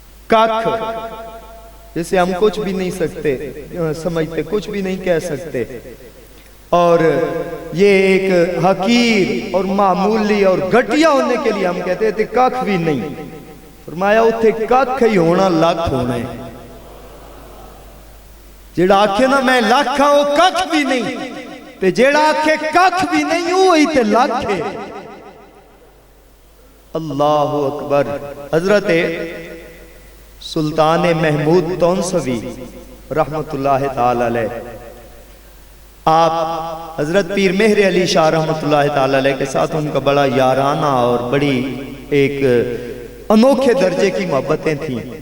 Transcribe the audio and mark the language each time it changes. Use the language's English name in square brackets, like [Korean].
[Urdu] ککھ جسے ہم کچھ بھی نہیں سکتے سمجھتے، کچھ بھی نہیں کہہ سکتے، اور یہ ایک حقیر اور معمولی اور گھٹیا ہونے کے لیے ہم کہتے تھے ککھ بھی نہیں۔ فرمایا [Punjabi] اتھے ککھ ہی ہونا لکھ ہونا ہے، جڑا آکھے نا میں لکھ ہاں وہ ککھ بھی نہیں۔ تے جیڑا آکھے ککھ بھی نہیں ہوئی تے لاکھے. [Urdu] اللہ اکبر. حضرت سلطان محمود تونسوی رحمت اللہ تعالی علیہ، آپ حضرت پیر مہر علی شاہ رحمت اللہ تعالی علیہ کے ساتھ ان کا بڑا یارانہ اور بڑی ایک انوکھے درجے کی محبتیں تھیں.